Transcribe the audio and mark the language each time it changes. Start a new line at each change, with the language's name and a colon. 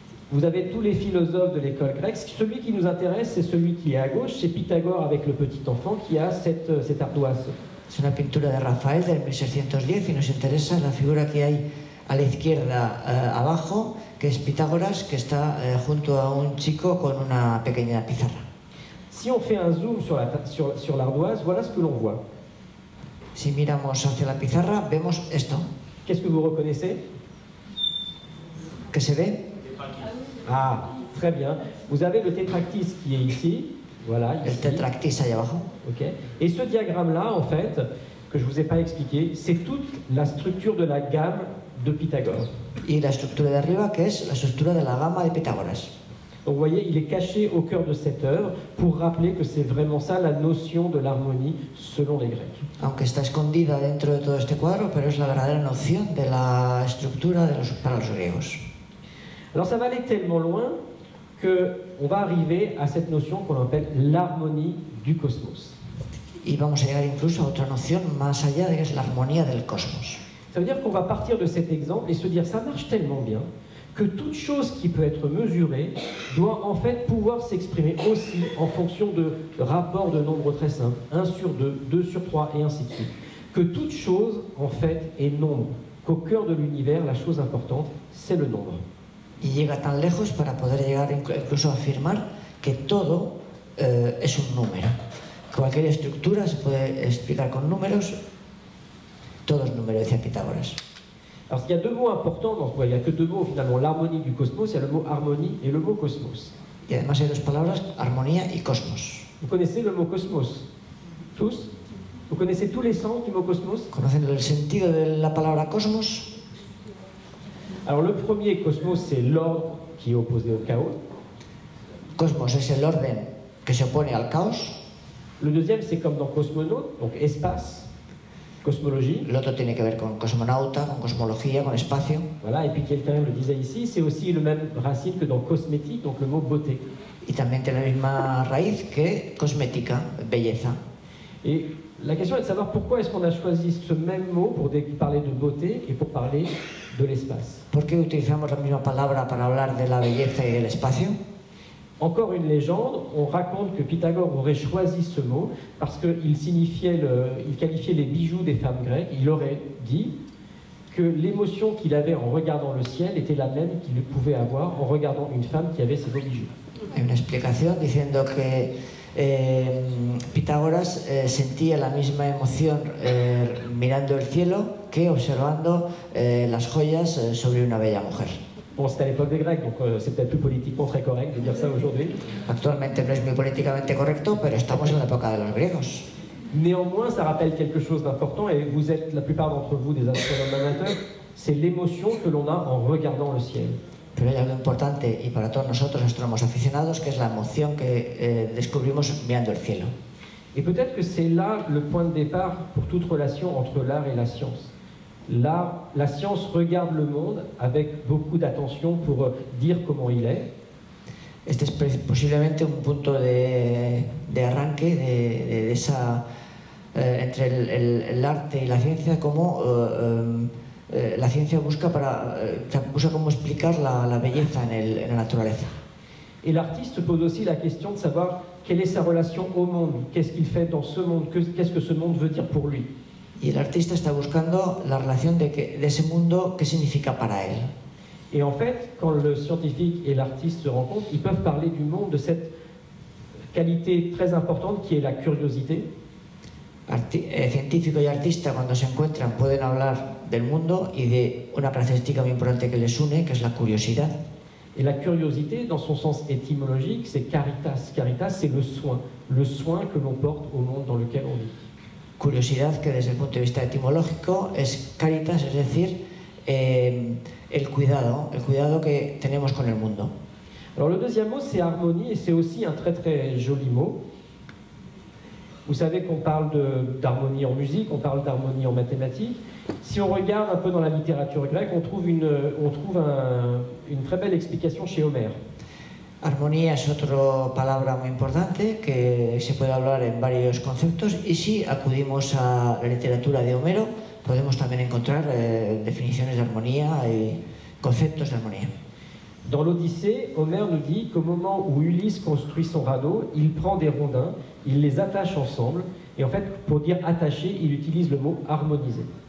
French: Vous avez tous les philosophes de l'école grecque. Celui qui nous intéresse, c'est celui qui est à gauche, c'est Pythagore avec le petit enfant qui a cette ardoise.
Spanish: Es una pintura de Rafael del 1610 y nos interesa la figura que hay a la izquierda abajo, que es Pitágoras, que está junto a un chico con una pequeña pizarra.
French: Si on fait un zoom sur l'ardoise, voilà ce que l'on voit.
Spanish: Si miramos hacia la pizarra, vemos esto.
French: Qu'est-ce que vous reconnaissez?
Spanish: ¿Qué se ve?
French: Ah, très bien. Vous avez le tétractys qui est ici. Voilà, ici.
Spanish: El tetractys ahí abajo. Okay.
French: Et ce diagramme-là, en fait, que je ne vous ai pas expliqué, c'est toute la structure de la gamme de Pythagore.
Spanish: Y la estructura de arriba, que es la estructura de la gama de Pitágoras.
French: Donc vous voyez, il est caché au cœur de cette œuvre pour rappeler que c'est vraiment ça la notion de l'harmonie selon les Grecs.
Spanish: Aunque está escondida dentro de todo este cuadro, pero es la verdadera noción de la estructura para los griegos.
French: Alors ça va aller tellement loin qu'on va arriver à cette notion qu'on appelle l'harmonie du cosmos.
Spanish: Y vamos a llegar incluso a otra noción más allá, de que es la armonía del cosmos.
French: Ça veut dire qu'on va partir de cet exemple et se dire ça marche tellement bien que toute chose qui peut être mesurée doit en fait pouvoir s'exprimer aussi en fonction de rapports de nombres très simples, 1 sur 2, 2 sur 3 et ainsi de suite. Que toute chose en fait est nombre, qu'au cœur de l'univers, la chose importante, c'est le nombre.
Spanish: Y llega tan lejos para poder llegar incluso a afirmar que todo es un número. Cualquier estructura se puede explicar con números, todo es número, decía Pitágoras.
French: Alors, il y a 2 mots importants dans ce point. Il n'y a que 2 mots finalement, l'harmonie du cosmos, il y a le mot harmonie et le mot cosmos.
Spanish: Y además hay 2 palabras, armonía y cosmos.
French: Vous connaissez le mot cosmos? Tous? Vous connaissez tous les sens du mot cosmos?
Spanish: ¿Conocen el sentido de la palabra cosmos?
French: Alors le premier, cosmos, c'est l'ordre qui est opposé au chaos.
Spanish: Cosmos es el orden que se opone al caos.
French: Le deuxième, c'est comme dans cosmonaute, donc espace, cosmologie.
Spanish: El otro tiene que ver con cosmonauta, con cosmología, con espacio.
French: Voilà, et puis quelqu'un le disait ici, c'est aussi le même racine que dans cosmétique, donc le mot beauté.
Spanish: Y también tiene la misma raíz que cosmética, belleza.
French: Et la question est de savoir pourquoi est-ce qu'on a choisi ce même mot pour parler de beauté et pour parler de l'espace.
Spanish: ¿Por qué utilizamos la misma palabra para hablar de la belleza y del espacio?
French: Encore une légende, on raconte que Pythagore aurait choisi ce mot parce qu'il qualifiait les bijoux des femmes grecques. Il aurait dit que l'émotion qu'il avait en regardant le ciel était la même qu'il pouvait avoir en regardant une femme qui avait ces beaux bijoux.
Spanish: Hay una explicación diciendo que Pitágoras sentía la misma emoción mirando el cielo que observando las joyas sobre una bella mujer.
French: Bon, c'était à l'époque des Grecs, donc c'est peut-être plus politiquement très correct de dire ça aujourd'hui.
Spanish: Actualmente no es muy políticamente correcto, pero estamos en la época de los griegos.
French: Néanmoins, ça rappelle quelque chose d'important, et vous êtes, la plupart d'entre vous, des astronomes amateurs, c'est l'émotion que l'on a en regardant le ciel.
Spanish: Pero hay algo importante, y para todos nosotros, astrónomos aficionados, que es la emoción que descubrimos mirando el cielo.
French: Et peut-être que c'est là le point de départ pour toute relation entre l'art et la science. La science regarde le monde avec beaucoup d'attention pour dire comment il est.
Spanish: Este es posiblemente un punto de arranque de esa, entre el arte y la ciencia, como la ciencia busca cómo explicar la belleza en la naturaleza.
French: Et l'artiste pose aussi la question de savoir quelle est sa relation au monde, qu'est-ce qu'il fait dans ce monde, qu'est-ce que ce monde veut dire pour lui.
Spanish: Y el artista está buscando la relación de ese mundo, qué significa para él.
French: Et en fait, quand le scientifique et l'artiste se rencontrent, ils peuvent parler du monde, de cette qualité très importante qui est la curiosité.
Spanish: científico y artista, cuando se encuentran, pueden hablar del mundo y de una característica muy importante que les une, que es la curiosidad.
French: Et la curiosité, dans son sens étymologique, c'est caritas. Caritas, c'est le soin que l'on porte au monde dans lequel on vit.
Spanish: Curiosidad, que desde el punto de vista etimológico es caritas, es decir, el cuidado que tenemos con el mundo.
French: Alors le deuxième mot, c'est harmonie, et c'est aussi un très très joli mot. Vous savez qu'on parle d'harmonie en musique, on parle d'harmonie en mathématiques. Si on regarde un peu dans la littérature grecque, on trouve une très belle explication chez Homère.
Spanish: Armonía es otra palabra muy importante que se puede hablar en varios conceptos, y si acudimos a la literatura de Homero podemos también encontrar definiciones de armonía y conceptos de armonía.
French: Dans l'Odyssée, Homère nous dit qu'au moment où Ulysse construit son radeau, il prend des rondins, il les attache ensemble, et en fait, pour dire attacher, il utilise le mot harmoniser.